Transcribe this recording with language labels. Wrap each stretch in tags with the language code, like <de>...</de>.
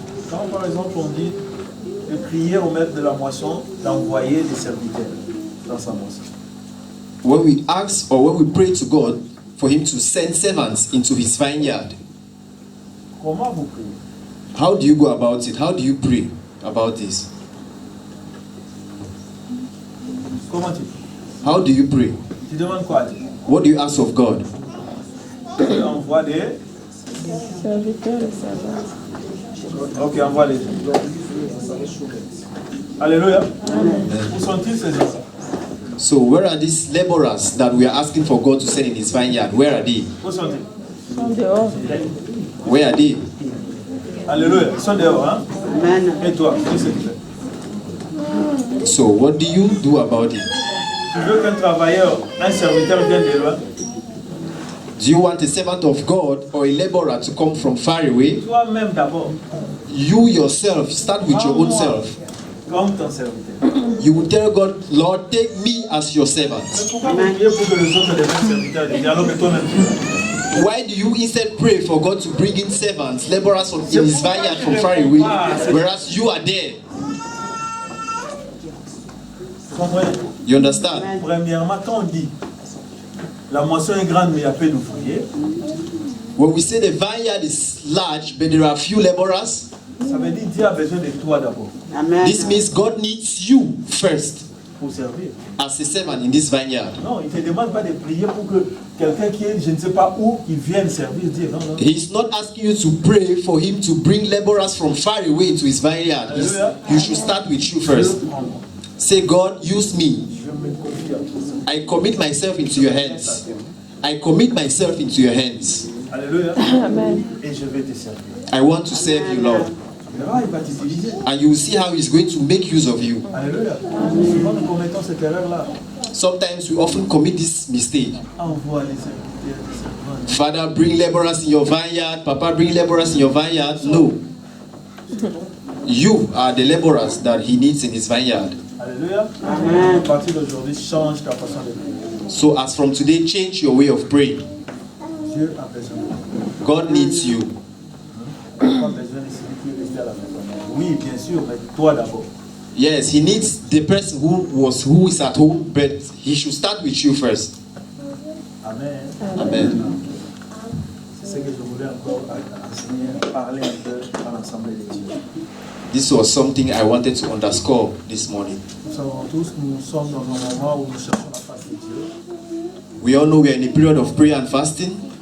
<fr>Quand par exemple on dit de prier au maître de la moisson d'envoyer des serviteurs dans sa moisson,</fr> <en>When we ask or when we pray to God for Him to send servants into His vineyard,</en> <fr>comment vous priez?</fr> <en>how do you go about it? How do you pray about this?</en> <fr>Comment tu pries?</fr> <en>How do you pray?</en> <fr>Tu demandes quoi à Dieu?</fr> <en>What do you ask of God?</en> <fr>Tu envoies des... Ok, envoie les gens. Alléluia. Où sont-ils ces gens?</fr> <en>So where are these laborers that we are asking for God to send in His vineyard? Where are they?</en> <fr>Où sont-ils?</fr> <en>Where are they?</en> <fr>Alléluia. Ils sont dehors, hein? Et toi, qu'est-ce que tu fais?</fr> <en>So what do you do about it?</en> <fr>Tu veux qu'un travailleur, un serviteur vienne de loin?</fr> <en>Do you want a servant of God or a laborer to come from far away?</en> <fr>Toi-même d'abord,</fr> <en>You yourself, start with your own self.</en> <fr>comme ton serviteur.</fr> <en>You will tell God, Lord, take me as your servant.</en> <fr>Mais pourquoi vous priez pour que les autres deviennent serviteurs alors que toi-même tu es?</fr> <en>Why do you instead pray for God to bring in servants, laborers from in His vineyard from far away, whereas you are there?</en> <fr>Comprenez?</fr> <en>You understand?</en> <fr>Premièrement, quand on dit la moisson est grande mais il y a peu d'ouvriers,</fr> <en>When we say the vineyard is large but there are few laborers,</en> <fr>ça veut dire Dieu a besoin de toi d'abord</fr> <en>this means God needs you first</en> <fr>pour servir.</fr> <en>as a servant in this vineyard.</en> <fr>Non, il ne te demande pas de prier pour que quelqu'un qui est je ne sais pas où, il vienne servir. Dire non, non.</fr> <en>He's not asking you to pray for Him to bring laborers from far away into His vineyard. You should start with you first. Say, God, use me.</en> <fr>Je me confie à toi.</fr> <en>I commit myself into your hands. I commit myself into your hands.</en> <fr>Alléluia. Et je vais te servir.</fr> <en>I want to serve you, Lord.</en> <fr>Tu verras, il va t'utiliser.</fr> <en>And you will see how He's going to make use of you. Alléluia.</en> <fr>Souvent nous commettons cette erreur-là.</fr> <en>Sometimes we often commit this mistake.</en> <fr>Envoie les serviteurs, les servants.</fr> <en>Father, bring laborers in your vineyard. Papa, bring laborers in your vineyard. No. You are the laborers that He needs in His vineyard. Alléluia.</en> <fr>À partir d'aujourd'hui, change ta façon de prier.</fr> <en>So as from today, change your way of praying.</en> <fr>Dieu a besoin de toi.</fr> <en>God needs you.</en> <fr>Tu n'as pas besoin de celui qui est resté à la maison. Oui, bien sûr, mais toi d'abord.</fr> <en>Yes, He needs the person who is at home, but He should start with you first. Amen. Amen.</en> <fr>C'est ce que je voulais encore enseigner, parler un peu à l'Assemblée de Dieu.</fr> <en>This was something I wanted to underscore this morning.</en> <fr>Nous savons tous, nous sommes dans un moment où nous cherchons la face de Dieu.</fr> <en>We all know we are in a period of prayer and fasting.</en>